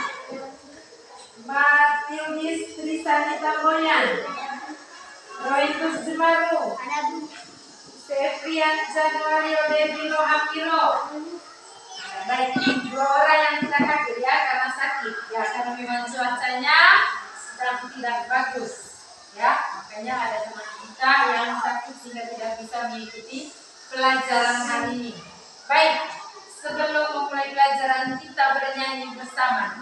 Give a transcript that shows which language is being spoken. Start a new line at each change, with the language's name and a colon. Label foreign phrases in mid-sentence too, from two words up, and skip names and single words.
Indonesian: Matius Trisani Tamboyan, Roitus Jumaru, Sefian Januario Debino Amiro. Baik, 2 orang yang kita kaget ya karena sakit ya, karena memang cuacanya sedang tidak bagus ya, makanya ada teman kita yang sakit sehingga tidak bisa mengikuti pelajaran hari ini. Baik, sebelum memulai pelajaran kita bernyanyi bersama.